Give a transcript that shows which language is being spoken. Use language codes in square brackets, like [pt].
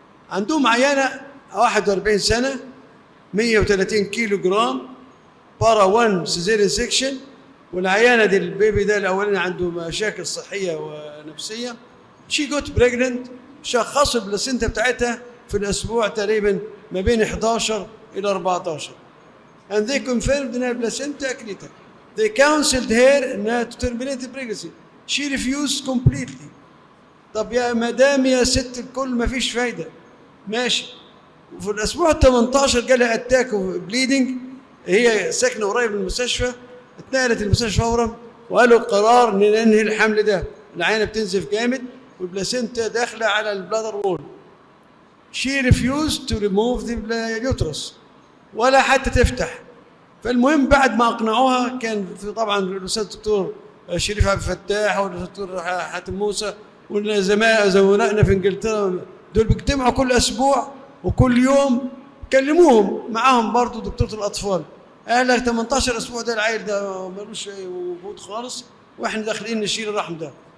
[ar] عندهم عيانه 41 سنه 130 كيلو جرام بارا 1 سيزيريان سيكشن، والعيانه دي البيبي ده الاولاني عنده مشاكل صحيه ونفسيه. [en] شي got pregnant, [ar] شخصوا البلاسينتا بتاعتها في الاسبوع تقريبا ما بين 11 الى 14 [en] and they confirmed [ar] انها بلاسينتا اكريتا. [en] they counseled her [ar] انها [en] to terminate pregnancy. she refused completely. [ar] طب يا مدام يا ست الكل ما فيش فايده، ماشي. وفي الاسبوع 18 جالها اتاك وبليدنج، هي ساكنه قريب من المستشفى، اتنقلت المستشفى فورا وقالوا قرار ننهي الحمل ده. العينه بتنزف جامد والبلاسينتا داخله على البلادر وول. [en] she refused to remove the uterus [ar] ولا حتى تفتح. فالمهم بعد ما اقنعوها كان في طبعا الاستاذ الدكتور شريف عبد الفتاح والدكتور حاتم موسى والزملائنا في انجلترا دول بيجتمعوا كل اسبوع وكل يوم كلموهم معاهم برضو دكتورة الأطفال، قال لك 18 أسبوع ده العيل ده ملوش وجود خالص وإحنا داخلين نشيل الرحم ده.